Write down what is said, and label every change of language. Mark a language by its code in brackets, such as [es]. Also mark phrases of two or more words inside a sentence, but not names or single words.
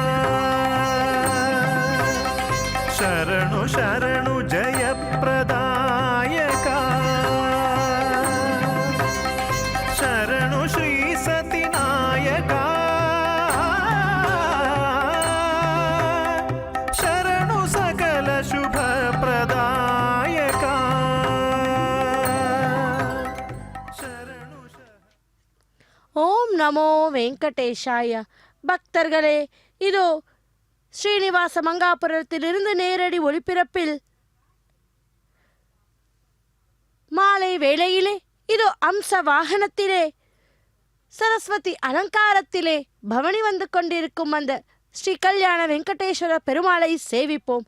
[kn] ಶರಣು ಶರಣು ಜಯಪ್ರದಾಯಕಾ ಶರಣು ಶ್ರೀ ಸತಿನಾಯಕಾ ಶರಣು ಸಕಲ ಶುಭ ಪ್ರದಾಯಕಾ [sa] ॐ नमो वेङ्कटेशाय. [ta] பக்தர்களே, இதோ ஸ்ரீனிவாச மங்காபுரத்திலிருந்து நேரடி ஒளிபரப்பில் மாலை வேளையிலே இதோ அம்ச வாகனத்திலே சரஸ்வதி அலங்காரத்திலே பவனி வந்து கொண்டிருக்கும் அந்த ஸ்ரீ கல்யாண வெங்கடேஸ்வர பெருமாளை சேவிப்போம்.